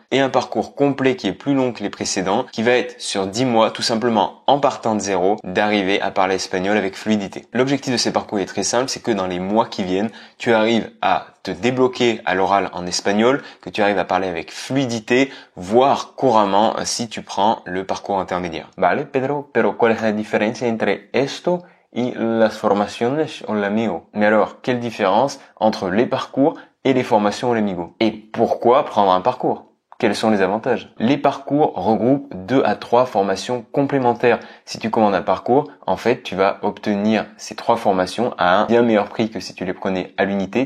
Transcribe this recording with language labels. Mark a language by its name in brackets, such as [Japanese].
[French] Et un parcours complet qui est plus long que les précédents, qui va être sur 10 mois, tout simplement en partant de zéro, d'arriver à parler espagnol avec fluidité. L'objectif de ces parcours est très simple, c'est que dans les mois qui viennent, tu arrives à te débloquer à l'oral en espagnol, que tu arrives à parler avec fluidité, voire couramment si tu prends le parcours intermédiaire. [Spanish] Vale, Pedro, pero ¿cuál es la diferencia entre esto y las formaciones Olamigo? [French] Mais alors, quelle différence entre les parcours et les formations Olamigo? Et pourquoi prendre un parcours? Quels sont les avantages? Les parcours regroupent 2 à 3 formations complémentaires. Si tu commandes un parcours, en fait, tu vas obtenir ces 3 formations à un bien meilleur prix que si tu les prenais à l'unité.